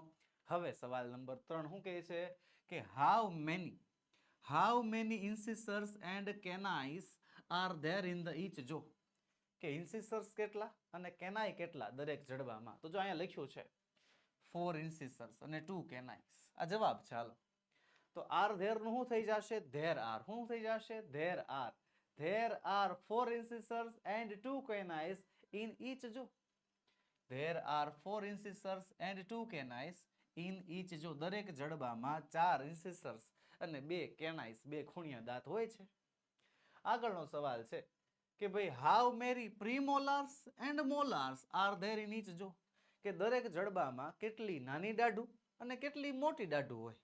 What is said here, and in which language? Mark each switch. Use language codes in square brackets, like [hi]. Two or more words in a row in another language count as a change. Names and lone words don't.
[gu] હવે સવાલ નંબર 3 શું કહે છે કે [en] how many incisors and canines are there in the each jaw. [gu] કે ઇન્સિસર્સ કેટલા અને કેનાઈ કેટલા દરેક જડબામાં? તો જો અહીંયા લખ્યું છે 4 ઇન્સિસર્સ અને 2 કેનાઇસ. આ જવાબ છે. હાલો, તો [en] are there [gu] નું શું થઈ જશે? [en] there are. [gu] શું થઈ જશે? [en] there are. There are 4 incisors and 2 canines in each જો. There are 4 incisors and 2 canines in each જો. [gu] દરેક જડબામાં 4 incisors અને 2 canines, 2 ખૂણિયા દાંત હોય છે. આગળનો સવાલ છે કે ભાઈ [en] how many premolars and molars are there in each jaw. [gu] કે દરેક જડબામાં કેટલી નાની દાઢું અને કેટલી મોટી દાઢું હોય?